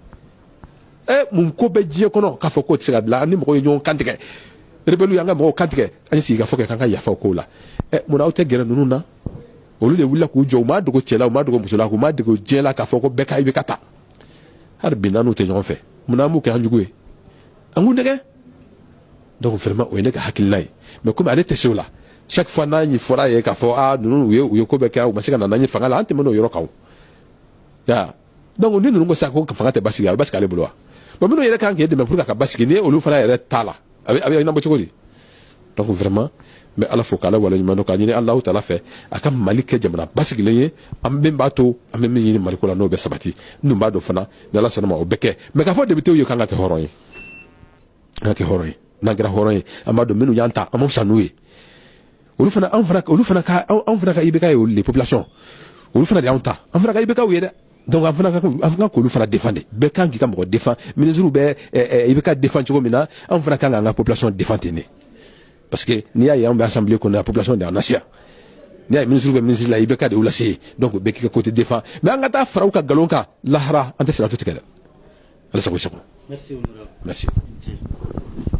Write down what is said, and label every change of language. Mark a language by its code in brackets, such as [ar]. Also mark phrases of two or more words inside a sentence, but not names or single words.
[bm] mun ko bɛ diɲɛ kɔnɔ k'a fɔ k'o tɛ se ka dilan an ni mɔgɔw ye ɲɔgɔn kantigɛ rebelle y'an ka mɔgɔw kantigɛ an ye sigi ka fɔ kɛ k'an ka yafa o kow la munna aw tɛ gɛrɛ ninnu na olu de wulila k'u jɔ u m'a dogo cɛ la u m'a dogo muso la u m'a dogo diɲɛ la k'a fɔ ko bɛɛ ka i bɛ ka taa hali bi n'an n'u tɛ ɲɔgɔn fɛ munna an b'u kɛ an jugu ye an k'u nɛgɛ [fr] donc vraiment [bm] o ye ne ka hakilina ye [fr] mais comme [bm] ale tɛ se o la [fr] chaque fois [bm] n'a fɔra ye k'a fɔ ninnu u ye ko bɛɛ kɛ u ma se ka na n'an ye fanga la an tɛmɛ n'o yɔrɔ kan ya donc ni ninnu ko sisan ko fanga tɛ basigi a bɛ basigi ale bolo wa bon minnu yɛrɛ kan k'e dɛmɛ [fr] pour que [bm] a ka basigi ni olu fana yɛrɛ t'a la a bɛ ɲɛnabɔ cogo di [fr] donc vraiment [bm] n bɛ ala fo k'ala waleɲuman dɔn k'a ɲini Alahu taala fɛ a ka Mali kɛ jamana basigilen ye an min b'a to an bɛ min ɲini Mali ko la n'o bɛ sabati n dun b'a dɔn fana ni Ala sɔnna ma o bɛ kɛ mais k'a fɔ député ye k'an ka kɛ hɔrɔn ye an ka kɛ hɔrɔn ye n'an kɛra hɔrɔn ye an b'a dɔn minnu y'an ta an b'aw sa n'u ye olu fana ka IBK ye olu [fr] les populations [bm] olu fana de y'anw ta an fana ka IBK ye dɛ donc an fana ka k'olu fana défend de bɛɛ kan k'i ka mɔgɔ défend ministre bɛ IBK défend cogo min na an fana kan k'an ka population défend ten de parce que n'i y'a ye an bɛ assemblée kɔnɔ la population de y'an nasiya n'i y'a ye ministre bɛ ministre la IBK de y'u lase donc bɛɛ k'i ka [fr] côté défend [bm] mais an ka taa fara u ka nkalon kan lahara an tɛ sira to tigɛ dɛ ala sago i sago merci.